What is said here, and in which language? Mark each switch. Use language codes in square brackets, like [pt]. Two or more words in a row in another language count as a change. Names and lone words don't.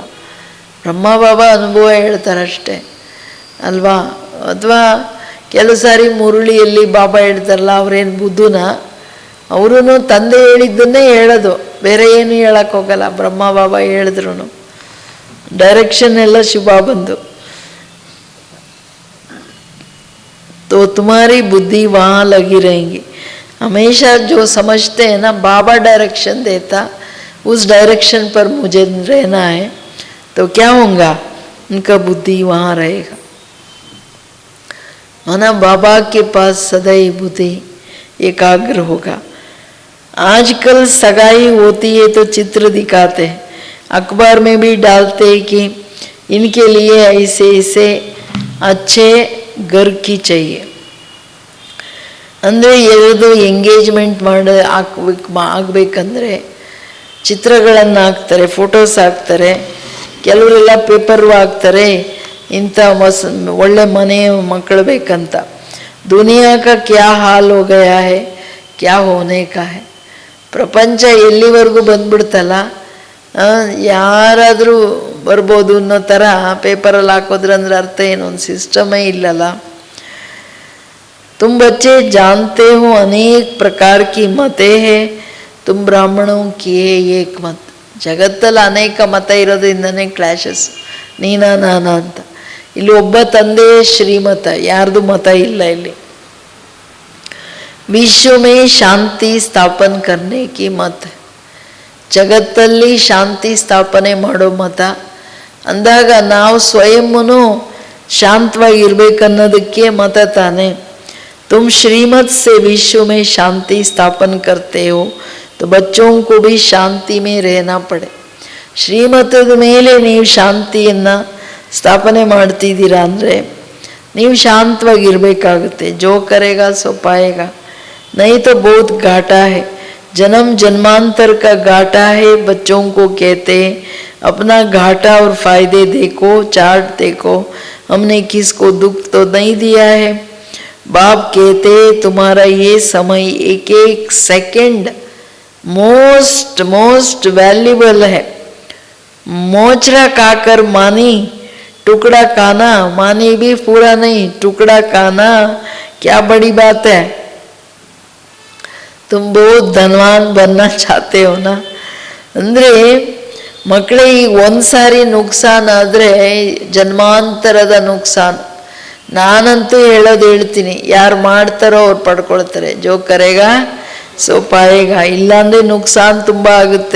[kn] ಬ್ರಹ್ಮ ಬಾಬಾ ಅನುಭವ ಹೇಳ್ತಾರೆ ಅಷ್ಟೇ ಅಲ್ವಾ. ಅಥವಾ ಕೆಲವು ಸಾರಿ ಮುರುಳಿಯಲ್ಲಿ ಬಾಬಾ ಹೇಳ್ತಾರಲ್ಲ, ಅವ್ರೇನು ಬುದ್ಧನ, ಅವರೂ ತಂದೆ ಹೇಳಿದ್ದನ್ನೇ ಹೇಳೋದು, ಬೇರೆ ಏನು ಹೇಳೋಕ್ಕೋಗಲ್ಲ. ಬ್ರಹ್ಮ ಬಾಬಾ ಹೇಳಿದ್ರು ಡೈರೆಕ್ಷನ್ ಎಲ್ಲ ಶುಭ ಬಂದು. [hi] तो तुम्हारी बुद्धि वहाँ लगी रहेंगी. हमेशा जो समझते हैं ना बाबा डायरेक्शन देता, उस डायरेक्शन पर मुझे रहना है, तो क्या होगा, उनका बुद्धि वहाँ रहेगा. माना बाबा के पास सदैव बुद्धि एकाग्र होगा. आजकल सगाई होती है तो चित्र दिखाते हैं, अखबार में भी डालते हैं कि इनके लिए ऐसे ऐसे अच्छे घर की चाहिए. [kn] ಅಂದರೆ ಎರಡು ಎಂಗೇಜ್ಮೆಂಟ್ ಆಗಬೇಕಂದ್ರೆ ಚಿತ್ರಗಳನ್ನು ಹಾಕ್ತಾರೆ, ಫೋಟೋಸ್ ಹಾಕ್ತಾರೆ, ಕೆಲವರೆಲ್ಲ ಪೇಪರು ಹಾಕ್ತಾರೆ, ಇಂಥ ಒಳ್ಳೆ ಮನೆ ಮಕ್ಕಳು ಬೇಕಂತ. [hi] दुनिया का क्या हाल हो गया है, क्या होने का है. [kn] ಪ್ರಪಂಚ ಎಲ್ಲಿವರೆಗೂ ಬಂದ್ಬಿಡ್ತಲ್ಲ, ಯಾರಾದರೂ ಬರ್ಬೋದು ಅನ್ನೋ ಥರ ಪೇಪರಲ್ಲಿ ಹಾಕೋದ್ರಂದ್ರೆ ಅರ್ಥ ಏನು, ಒಂದು ಸಿಸ್ಟಮೇ ಇಲ್ಲಲ್ಲ. [hi] तुम बच्चे जानते हो अनेक प्रकार की मतें हैं, तुम ब्राह्मणों की एक मत. [kn] ಜಗತ್ತಲ್ಲಿ ಅನೇಕ ಮತ ಇರೋದ್ರಿಂದನೇ ಕ್ಲಾಶಸ್, ನೀನಾ ನಾನಾ ಅಂತ. ಇಲ್ಲಿ ಒಬ್ಬ ತಂದೆ ಶ್ರೀಮತ, ಯಾರ್ದು ಮತ ಇಲ್ಲ ಇಲ್ಲಿ. [hi] विश्व में शांति स्थापन करने की मत, [kn] ಜಗತ್ತಲ್ಲಿ ಶಾಂತಿ ಸ್ಥಾಪನೆ ಮಾಡೋ ಮತ ಅಂದಾಗ ನಾವು ಸ್ವಯಂನು ಶಾಂತವಾಗಿರ್ಬೇಕನ್ನೋದಕ್ಕೆ ಮತ ತಾನೆ. [hi] तुम श्रीमत से विश्व में शांति स्थापन करते हो, तो बच्चों को भी शांति में रहना पड़े. [kn] ಶ್ರೀಮತದ ಮೇಲೆ ನೀವು ಶಾಂತಿಯನ್ನು ಸ್ಥಾಪನೆ ಮಾಡ್ತಿದ್ದೀರಾ ಅಂದರೆ ನೀವು ಶಾಂತವಾಗಿರಬೇಕಾಗುತ್ತೆ. [hi] जो करेगा सो पायेगा, नहीं तो बहुत घाटा है. जन्म जन्मांतर का घाटा है, बच्चों को कहते हैं अपना घाटा और फायदे देखो, चार्ट देखो, हमने किसको दुख तो नहीं दिया है. बाप कहते तुम्हारा ये समय एक एक सेकंड [en] most most valuable [hi] है. मोचरा खाकर मानी, टुकड़ा खाना, मानी भी पूरा नहीं, टुकड़ा खाना क्या बड़ी बात है. तुम बहुत धनवान बनना चाहते हो ना. [kn] ಅಂದರೆ ಮಕ್ಕಳಿಗೆ ಒಂದು ಸಾರಿ ನುಕ್ಸಾನ್ ಆದರೆ ಜನ್ಮಾಂತರದ ನುಕ್ಸಾನ್. ನಾನಂತೂ ಹೇಳ್ತೀನಿ, ಯಾರು ಮಾಡ್ತಾರೋ ಅವ್ರು ಪಡ್ಕೊಳ್ತಾರೆ. [hi] जो करेगा सो पायेगा. [kn] ಇಲ್ಲಾಂದರೆ ನುಕ್ಸಾನ್ ತುಂಬ ಆಗುತ್ತೆ.